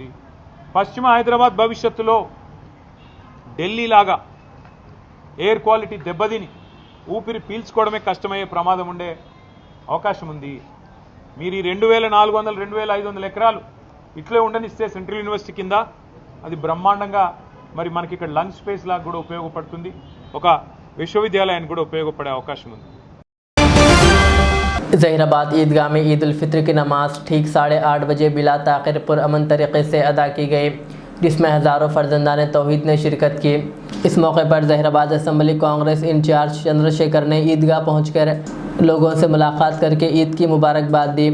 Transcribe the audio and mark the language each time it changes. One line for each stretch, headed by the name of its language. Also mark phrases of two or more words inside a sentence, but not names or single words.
Telugu: పశ్చిమ హైదరాబాద్ భవిష్యత్తులో ఢిల్లీలాగా
English: air quality
Telugu: దెబ్బతిని ఊపిరి పీల్చుకోవడమే కష్టమయ్యే ప్రమాదం ఉండే అవకాశం ఉంది. మీరు ఈ 2,400, 2,500 ఎకరాలు ఇట్లే ఉండనిస్తే
English: central university
Telugu: కింద అది బ్రహ్మాండంగా మరి మనకి ఇక్కడ
English: lung space
Telugu: లాగా కూడా ఉపయోగపడుతుంది, ఒక విశ్వవిద్యాలయానికి కూడా ఉపయోగపడే అవకాశం ఉంది.
Urdu: ظہیرآباد عیدگاہ میں عید الفطر کی نماز ٹھیک 8:30 بجے بلا تاخیر پرامن طریقے سے ادا کی گئی، جس میں ہزاروں فرزندان توحید نے شرکت کی۔ اس موقع پر ظہیرآباد اسمبلی کانگریس انچارج چندر شیکھر نے عیدگاہ پہنچ کر لوگوں سے ملاقات کر کے عید کی مبارکباد دی۔